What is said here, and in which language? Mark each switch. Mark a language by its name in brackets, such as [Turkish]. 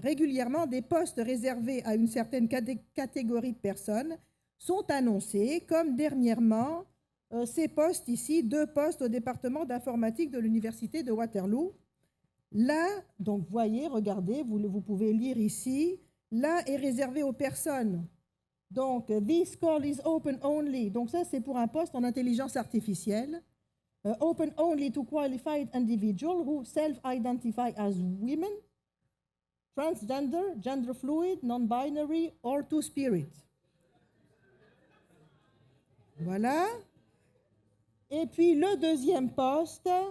[French] Régulièrement, des postes réservés à une certaine catégorie de personnes sont annoncés, comme dernièrement ces postes ici, 2 postes au département d'informatique de l'Université de Waterloo. Là, donc, voyez, regardez, vous pouvez lire ici, là est réservé aux personnes. Donc, [English] this call is open only. [French] Donc, ça, c'est pour un poste en intelligence artificielle. [English] Open only to qualified individuals who self-identify as women, transgender, gender fluid, non-binary, or two-spirit. [French] Voilà. Et puis, le deuxième poste...